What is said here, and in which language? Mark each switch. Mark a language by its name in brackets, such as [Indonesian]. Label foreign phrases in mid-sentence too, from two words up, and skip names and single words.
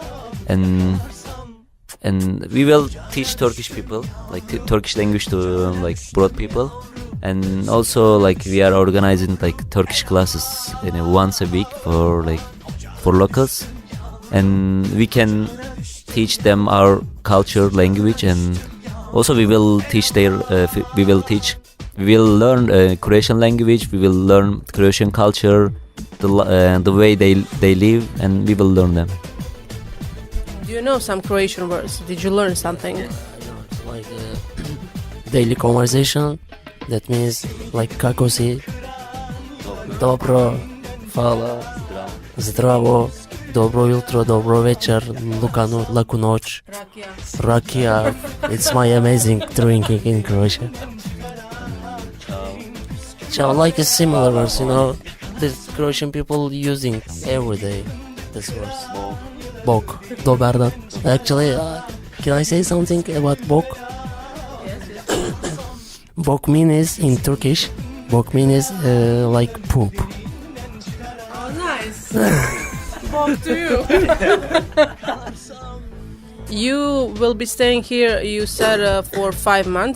[English] and we will teach Turkish people, like Turkish language to like broad people, and also like we are organizing like Turkish classes once a week for locals, and we can teach them our culture, language, and also we will learn Croatian language. We will learn Croatian culture, the way they live, and we will learn them. Do you know some Croatian words? Did you learn something? I know, it's like daily conversation. That means like [Croatian] kako si, dobro, hvala, zdravo, dobro jutro, dobro večer, laku noć, rakija. [English] It's my amazing drinking in Croatia. Ciao, like a similar words, the Croatian people using every day this words. [Croatian] Bok, dobar dan. [English] Actually, can I say something about bok? Bok means in Turkish. Bok means like poop. Oh, nice. Bok to you. You will be staying here, you said, for 5 months.